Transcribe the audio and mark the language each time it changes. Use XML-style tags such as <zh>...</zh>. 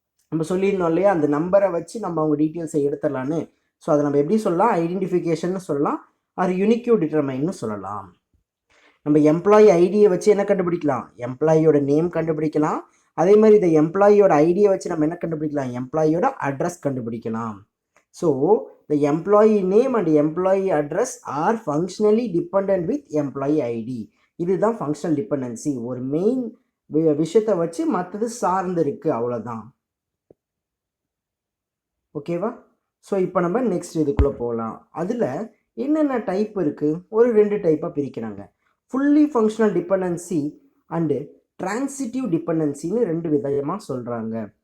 <ta>நம்ம சொல்லியிருந்தோம் இல்லையா, அந்த நம்பரை வச்சு நம்ம அவங்க டீட்டெயில்ஸை எடுத்துடலான்னு. ஸோ அதை நம்ம எப்படி சொல்லலாம், ஐடென்டிஃபிகேஷன்னு சொல்லலாம்,</ta> <en>or unique டிட்டர்மைன்னு</en> <ta>சொல்லலாம். நம்ம எம்ப்ளாயி ஐடியை வச்சு என்ன கண்டுபிடிக்கலாம், எம்ப்ளாயியோட நேம் கண்டுபிடிக்கலாம். அதே மாதிரி இந்த எம்ப்ளாயியோட ஐடியை வச்சு நம்ம என்ன கண்டுபிடிக்கலாம், எம்ப்ளாயியோட அட்ரஸ் கண்டுபிடிக்கலாம்.</ta> <en>So the employee name and employee address are functionally dependent with employee ID.</en> <ta>இதுதான் ஃபங்க்ஷனல் டிபெண்டன்சி. ஒரு மெயின் விஷயத்தை வச்சு மற்றது சார்ந்து இருக்கு, அவ்வளோதான். ஓகேவா? ஸோ இப்போ நம்ம நெக்ஸ்ட் இதுக்குள்ளே போகலாம். அதில் என்னென்ன டைப் இருக்குது, ஒரு 2 டைப்பாக பிரிக்கிறாங்க.</ta> <en>fully functional dependency and transitive டிபெண்டன்சின்னு</en> <ta>2 விதமாக சொல்கிறாங்க.</ta>